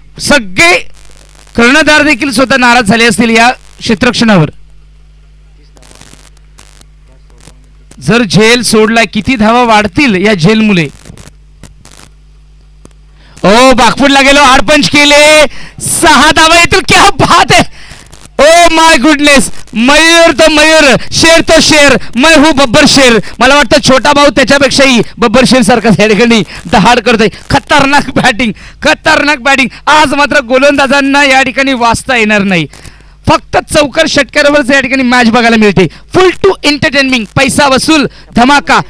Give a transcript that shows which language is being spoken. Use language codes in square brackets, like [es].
[mr] सगळे कर्णधार देखील स्वतः नाराज झाले असतील या क्षेत्रक्षणावर. जर झेल सोडला किती धावा वाढतील या झेल मुले. ओ बागपूरला गेलो, आडपंच केले, 6 धावा येतील. [hi] क्या बात है, [en] Oh my goodness. [hi] मयूर तो मयूर, शेर तो शेर, मैं हूं बब्बर शेर. [mr] मला वाटतं छोटा भाऊ त्याच्यापेक्षाही बब्बर शेर सारखा या ठिकाणी दहाड करतोय. खतरनाक बॅटिंग, खतरनाक बॅटिंग. आज मात्र गोलंदाजांना या ठिकाणी वाचता येणार नाही. फक्त चौकार षटकारावरच या ठिकाणी मॅच बघायला मिळते. [en] full to entertainment, [mr] पैसा वसूल धमाका.